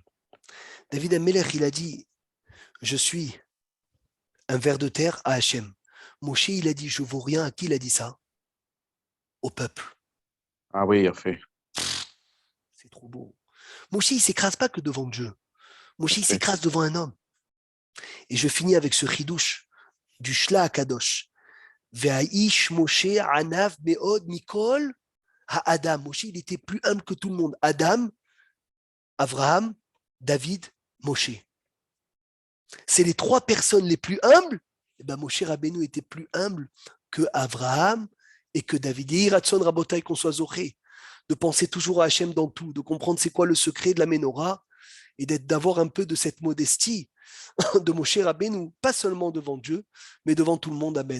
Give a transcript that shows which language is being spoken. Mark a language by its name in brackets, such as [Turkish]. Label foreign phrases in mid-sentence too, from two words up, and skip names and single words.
[French] David Amelech, il a dit je suis un ver de terre à Hachem. Moshe, il a dit je vaux rien. À qui il a dit ça? Au peuple. Ah oui, il a fait. C'est trop beau. Moshe, il ne s'écrase pas que devant Dieu. Moshe, il s'écrase devant un homme. Et je finis avec ce chidouche du Shla Akadosh. [Hebrew] והאיש משה ענו מאד מכל האדם. [French] Moshe, il était plus humble que tout le monde. Adam, Avraham, David, Moshe. C'est les trois personnes les plus humbles. Et ben Moshe Rabbeinu était plus humble que Avraham et que David. Et [Hebrew] יהי רצון רבותי [French] qu'on soit zoché, de penser toujours à Hachem dans tout, de comprendre c'est quoi le secret de la Ménorah et d'avoir un peu de cette modestie de Moshe Rabbeinu, pas seulement devant Dieu, mais devant tout le monde.